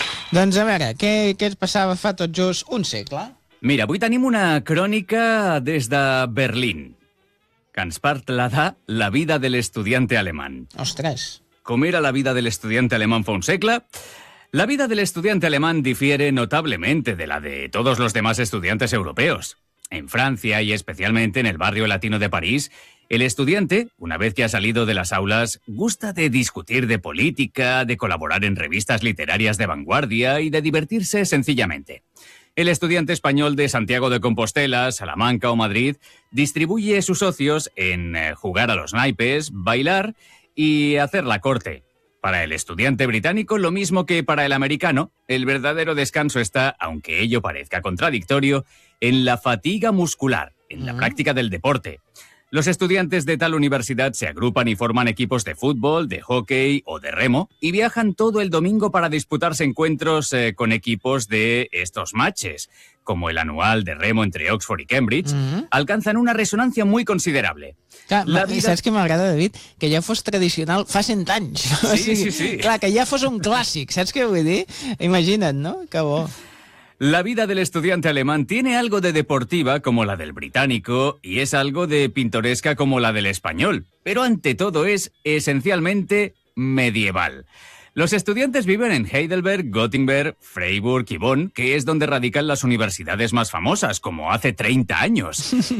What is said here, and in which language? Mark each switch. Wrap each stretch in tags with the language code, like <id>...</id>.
<ca>Doncs a veure, què es passava fa tot just un segle? Mira, avui tenim una crònica des de Berlín, que ens parla de la vida de l'</ca> <es>estudiante alemán.</es> <ca>Ostres! Com era la vida de l'</ca> <es>estudiante alemán</es> <ca>fa un segle?</ca> <es>La vida del estudiante alemán difiere notablemente de la de todos los demás estudiantes europeos. En Francia, y especialmente en el barrio latino de París, el estudiante, una vez que ha salido de las aulas, gusta de discutir de política, de colaborar en revistas literarias de vanguardia y de divertirse sencillamente. El estudiante español de Santiago de Compostela, Salamanca o Madrid distribuye sus ocios en jugar a los naipes, bailar y hacer la corte. Para el estudiante británico, lo mismo que para el americano, el verdadero descanso está, aunque ello parezca contradictorio, en la fatiga muscular, en la práctica del deporte. Los estudiantes de tal universidad se agrupan y forman equipos de fútbol, de hockey o de remo y viajan todo el domingo para disputarse encuentros con equipos de estos matches, como el anual de remo entre Oxford y Cambridge, alcanzan una resonancia muy considerable.</es> <ca>Clar, la vida... Saps què m'agrada, David? Que ja fos tradicional fa 100 anys. Sí, o sigui, sí. Clar, que ja fos un clàssic, saps què vull dir? Imagina't, no? Que bo.</ca> <es>La vida del estudiante alemán tiene algo de deportiva como la del británico y es algo de pintoresca como la del español, pero ante todo es esencialmente medieval. Los estudiantes viven en Heidelberg, Göttingen, Freiburg y Bonn, que es donde radican las universidades más famosas, como hace 30 años.</es>